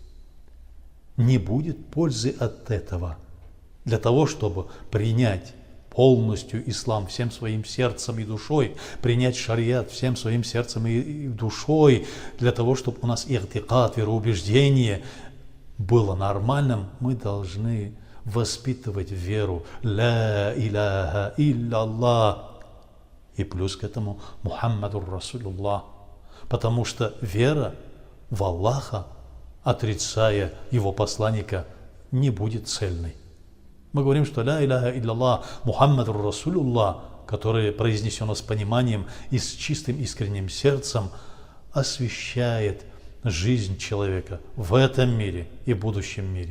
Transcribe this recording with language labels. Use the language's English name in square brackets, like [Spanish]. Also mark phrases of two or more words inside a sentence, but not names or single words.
[Russian] Не будет пользы от этого. Для того, чтобы принять полностью ислам всем своим сердцем и душой, принять шариат всем своим сердцем и душой, для того, чтобы у нас и'тикад, вероубеждение было нормальным, мы должны воспитывать веру [Arabic] «لا إله إلا الله». [Russian] И плюс к этому [Arabic] محمد رسول الله. [Russian] Потому что вера в Аллаха, отрицая его посланника, не будет цельной. Мы говорим, что [Arabic] «لا إله إلا الله، محمد رسول الله», [Russian] которое произнесено с пониманием и с чистым искренним сердцем, освещает жизнь человека в этом мире и в будущем мире.